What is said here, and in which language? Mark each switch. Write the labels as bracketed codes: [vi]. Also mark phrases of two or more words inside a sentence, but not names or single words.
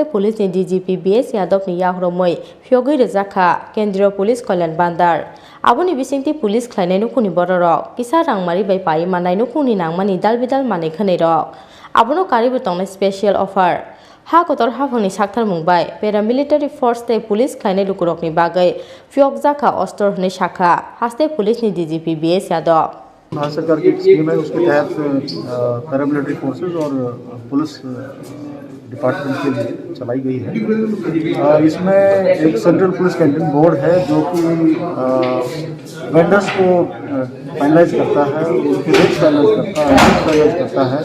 [brx] पुलिसनि DGP BS यादवनि याक्रमै फियगै रोजाखा केन्द्रीय पुलिस कल्याण बान्दार आबुनि बिसिंति पुलिस ख्लायनाय नुखुनि बररक किसा रांमारि बाय पाइ मानाय नुखुनि नांमानि दालबिदाल माने खनैरक आबुनो कारिबो तंनाय [en] special offer [brx] हा गतर हाफांनि साक्तार मुंबाय [en] paramilitary force [brx] ते पुलिस ख्लायनाय लुकुरकनि बागै फियगजाखा अस्तर होनै साखा हास्ते पुलिसनि DGP BS यादव [hi] भारत सरकार की एक स्कीम है, उसके तहत [en] paramilitary forces [hi] और [en] police department [hi] के लिए चलाई गई है। इसमें एक [en] central police canteen board [hi] है जो कि वेंडर्स को फाइनलाइज करता है, उसके [en] rate finalize [hi] करता है।